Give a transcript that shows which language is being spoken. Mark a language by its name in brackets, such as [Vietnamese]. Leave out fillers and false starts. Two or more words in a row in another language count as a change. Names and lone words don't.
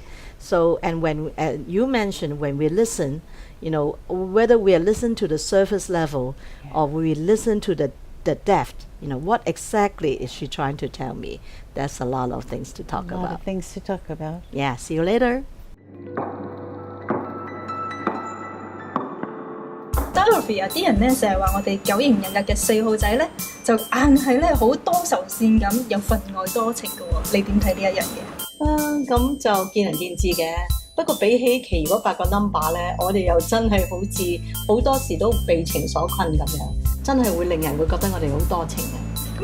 [English] So, and when you mentioned when we listen, whether we listen to the surface level or we listen to the depth, what exactly is she trying to tell me? That's a lot of things to talk about. A lot of things to talk about. Yeah, see you later. [Cantonese] Dorothy 啲人咧成日話我哋九型人格嘅4號仔咧，就硬係咧好多愁善感，有分外多情嘅喎。你點睇呢一樣嘢？咁就見仁見智嘅。不過比起其餘嗰8個 number 咧，我哋又真係好似好多時都被情所困咁樣，真係會令人會覺得我哋好多情嘅。